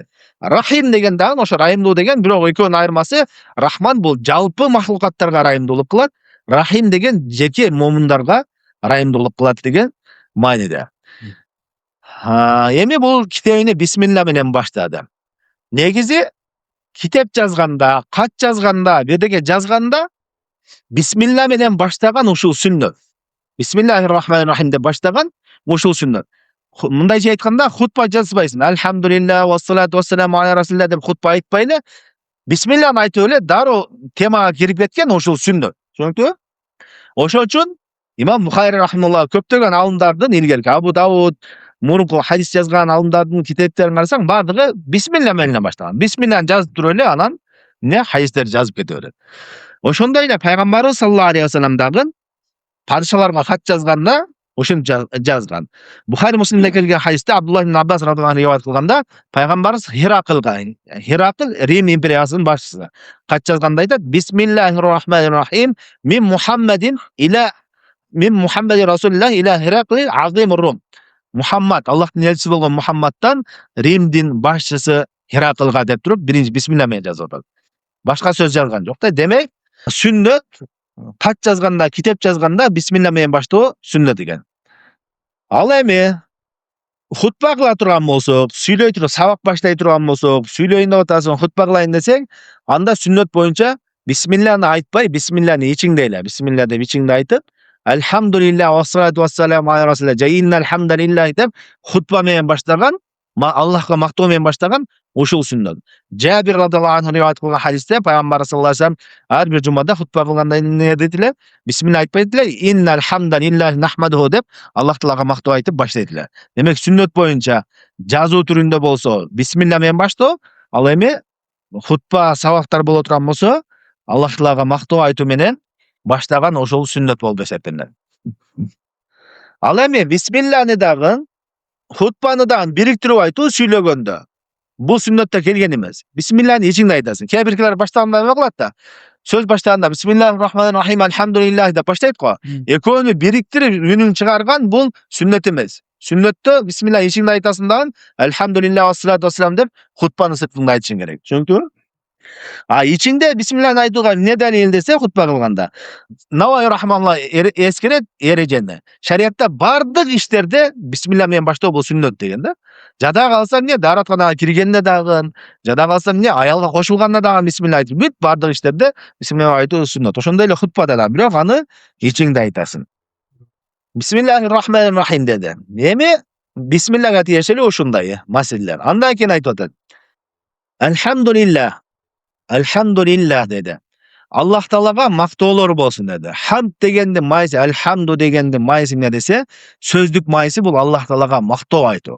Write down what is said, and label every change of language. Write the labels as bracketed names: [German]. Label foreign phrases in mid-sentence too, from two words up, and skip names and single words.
[Kyrgyz] Рахим деген дагы ошо райымдуу деген, бирок экөөнүн айырмасы Рахман бул жалпы махлукаттарга райымдуулук кылат, Рахим деген жеке момундарга райымдуулук кылат деген мааниде. Эми бул китебини бисмилла менен баштады. Негизи китеп жазганда, кат жазганда, бирдеге жазганда бисмилла менен баштаган ушул сүннөт. [Arabic] بسم الله الرحمن الرحيم [Kyrgyz] деп баштаган ушул сүннөт. Мындайча айтканда хутба жазбайсың. [Arabic] الحمد لله والصلاة والسلام على رسول الله [Kyrgyz] деп хутба айтпай эле бисмилланы айтып эле дароо темага кирип кеткен ушул сүннөт. Түшүнүктүбү? Ошол үчүн Имам Бухари рахималла көптөгөн алымдардын илгерки Абу Дауд, мурунку хадис жазган алымдардын китептерин карасаң, бардыгы бисмилла менен баштаган. Бисмилланы жазып туруп эле анан не хадистерди жазып кете берет. Ошондой эле пайгамбарыбыз [Arabic] صلى الله عليه وسلم [Kyrgyz] дагы падышаларга хат жазганда ошентип жазган. Бухари Муслимде келген хадисте Абдулла ибн Аббас [Arabic] رضي الله عنه [Kyrgyz] риваят кылганда, пайгамбарыбыз Хиракл Рим империясынын башчысы хат жазганда айтат: [Arabic] بسم الله الرحمن الرحيم من محمد رسول الله إلى هرقل عظيم الروم. [Kyrgyz] Мухаммад, Аллахтын элчиси болгон Мухаммадтан Римдин башчысы Хираклга деп туруп, биринчи бисмилла менен жазып атат. Башка сөз жазган жок да. Демек, сүннөт хат жазганда, китеп жазганда бисмилла менен баштоо сүннөт экен. Ал эми хутба кыла турган болсок, сүйлөй туруп сабак баштай турган болсок, сүйлөйүн деп атасың, хутба кылайын десең, анда сүннөт боюнча бисмилланы айтпай, бисмилланы ичиңде эле, бисмилла деп ичиңде айтып, [Arabic] الحمد لله والصلاة والسلام على رسول الله جا إن الحمد لله [Kyrgyz] деп хутба менен баштаган, Аллахка мактоо менен баштаган ушул сүннөт. Жабир [Arabic] رضي الله عنه [Kyrgyz] риваят кылган хадисте пайгамбар [Arabic] صلى الله عليه وسلم [Kyrgyz] ар бир жумада хутба кылганда эмне дейтилер? Бисмилла айтпайдылар, [Arabic] إن الحمد لله نحمده [Kyrgyz] деп Аллах Таалага мактоо айтып баштайдылар. Демек сүннөт боюнча жазуу түрүндө болсо бисмилла менен баштоо, ал эми хутба сабактар боло турган болсо Аллах Таалага мактоо айтуу менен баштаган ошол сүннөт болуп эсептелет. Ал эми бисмилланы дагы хутбаны дагы бириктирип айтуу сүйлөгөндө бул сүннөттө келген эмес. Бисмилланы ичиңде айтасың. Кээ биркилер баштаганда эме кылат да. Сөз баштаганда [Arabic] بسم الله الرحمن الرحيم الحمد لله [Kyrgyz] деп баштайт го. Экөөнү бириктирип үнүн чыгарган бул сүннөт эмес. Сүннөттө бисмилла ичиңде айтасың дагы [Arabic] الحمد لله والصلاة والسلام [Kyrgyz] деп хутбаны сыртыңда айтышың керек. Түшүнүктүбү? Ичиңде бисмилланы айтууга эмне далил десе хутба кылганда. Наваи рахмалла эскерет эрежени. Шариатта бардык иштерде бисмилла менен баштоо бул сүннөт деген да. Жада калса эмне дааратканага киргенде дагы, жада калса эмне аялга кошулганда дагы бисмилла айтып, бүт бардык иштерде бисмилла айтуу сүннөт. Ошондой эле хутбада да, бирок аны ичиңде айтасың. [Arabic] بسم الله الرحمن الرحيم [Kyrgyz] деди. Эми бисмиллага тиешелүү ушундай маселелер. Андан кийин айтып атат. Альхамдулилlah деди. Аллах Таалага мактоолор болсун деди. Хамд дегенди майсы, альхамду дегенди майсы эмне десе, сөздүк майсы бул Аллах Таалага мактоо айтуу.